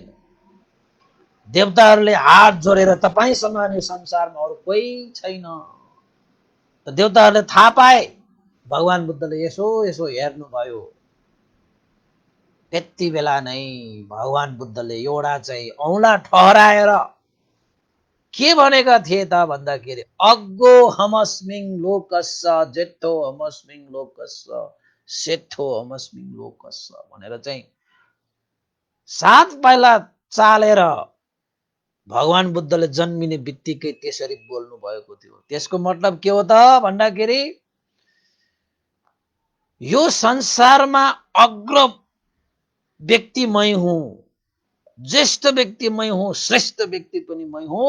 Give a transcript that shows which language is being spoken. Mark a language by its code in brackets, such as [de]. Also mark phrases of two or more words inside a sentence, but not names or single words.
[ne] देवताहरूले हात जोडेर तपाईँ समान यो संसारमा अरू कोही छैन। त देवताहरूले थाहा पाए, भगवान बुद्धले यसो यसो हेर्नुभयो। त्यति बेला नै भगवान बुद्धले एउटा चाहिँ औँला ठहराएर के भनेका थिए त भन्दाखेरि [pi] अग्गो हमस्मिङ लोकस्य जेठो हमस्मिङ लोकस्य सेठो हमस्मिङ लोकस्य [ne] भनेर चाहिँ 7 पाइला चालेर भगवान बुद्धले जन्मिने बित्तिकै त्यसरी बोल्नु भएको थियो। त्यसको मतलब के हो त भन्दाखेरि यो संसारमा अग्र व्यक्ति मै हुँ, ज्येष्ठ व्यक्ति मै हुँ, श्रेष्ठ व्यक्ति पनि मै हुँ।